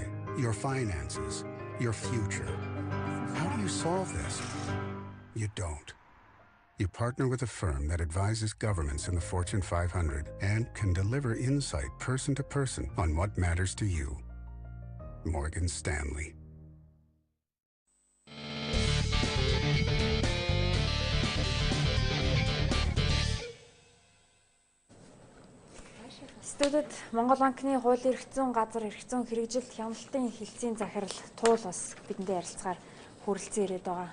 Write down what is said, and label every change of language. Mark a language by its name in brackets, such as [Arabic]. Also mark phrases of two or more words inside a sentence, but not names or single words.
[English] Your finances, your future. How do you solve this? You don't. You partner with a firm that advises governments in the Fortune 500 and can deliver insight person to person on what matters to you. Morgan Stanley. [Mongolian] Студид Монголбанкны хуулийн эрх зүйн газар эрх зүйн хэрэгжилт хяналтын хэлтсийн захирал Туул бас бидэнтэй ярилцахаар хүрэлцэн ирээд байгаа.